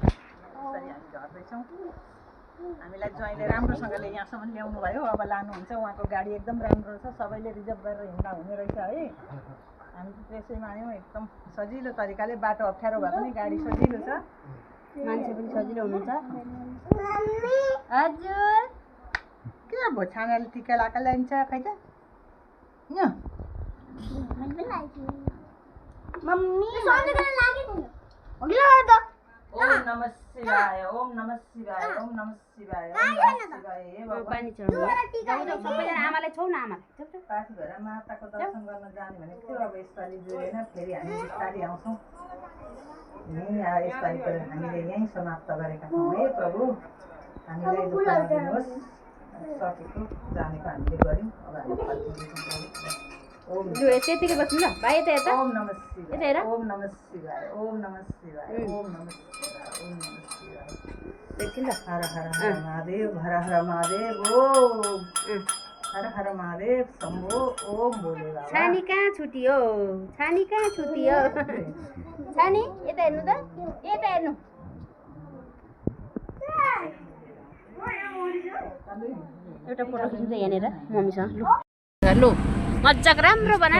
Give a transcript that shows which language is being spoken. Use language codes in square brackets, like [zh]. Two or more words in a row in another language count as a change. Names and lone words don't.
[ne] हामी झर्दैछौँ हामीलाई ज्वाइँले राम्रोसँगले यहाँसम्म ल्याउनु भयो अब लानुहुन्छ उहाँको गाडी एकदम राम्रो छ सबैले रिजर्भ गरेर हिँड्दा हुने रहेछ है हामी त्यसैमा आयौँ एकदम सजिलो तरिकाले बाटो अप्ठ्यारो भए पनि गाडी सजिलो छ मान्छे पनि सजिलो हुनुहुन्छ हजुर के भयो छानाले टिका लाका ल्याइन्छ खै त मम्मी [sa] ओम नमः शिवाय ओम नमः शिवाय ओम नमः शिवाय ओम नमः शिवाय हे भगवान [ne] पानी चढ्नु सबैजना आमालाई छौ न आमालाई पाठी भएर माताको दर्शन गर्न जाने भनेको थियो अब यसपालि जोडेन फेरि हामी बिस्तारै आउँछौँ यसपालि पनि हामीले यहीँ समाप्त गरेका छौँ है प्रभु हामीलाई दुःख नदिनुहोस् सकेको जानेको हामीले गऱ्यौँ अब हामी फर्किँदैछौँ ओम त्यतिकै बस्नु ल भाइ यता यता [sa] ओम नमः [ne] यता हेर। [sa] शिवाय ओम नमः शिवाय ओम नमः शिवाय ओम नमः शिवाय ओम नमः शिवाय [ne] एकछिन ल [sa] हर हर हर महादेव हर हर महादेव ओम हर हर महादेव शम्भो ओम बोले बाबा [ne] छानी कहाँ छुट्यो छानी कहाँ छुट्यो छानी यता हेर्नु त यता हेर्नु एउटा फोटो खिच्नु त यहाँनिर मम्मीसँग लु मजाको राम्रो बना ल